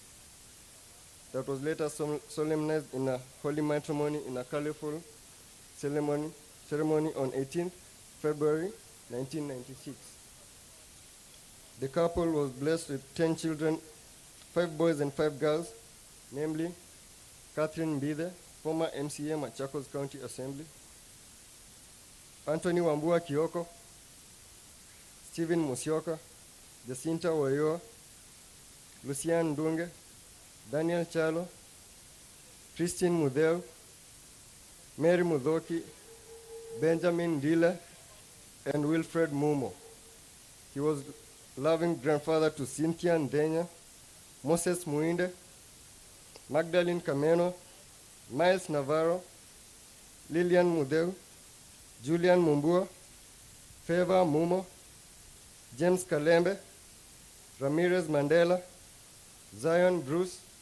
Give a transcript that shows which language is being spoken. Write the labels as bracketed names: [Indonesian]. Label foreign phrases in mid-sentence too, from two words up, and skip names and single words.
[English] That was later solemnized in a holy matrimony in a colorful ceremony on 18th February 1996. The couple was blessed with 10 children, 5 boys and 5 girls, namely Catherine Mbide, former MCA, Machakos County Assembly, Anthony Wambua Kioko, Stephen Musyoka, Jacinta Wayo, Lucian Ndunge, Daniel Chalo, Christine Mudeu, Mary Mudhoki, Benjamin Ndile, and Wilfred Mumo. He was loving grandfather to Cynthia Ndenya, Moses Muinde, Magdalene Kameno, Miles Navarro, Lillian Mudeu, Julian Mumbua, Favor Mumo, James Kalembe, Ramirez Mandela, Zion Bruce,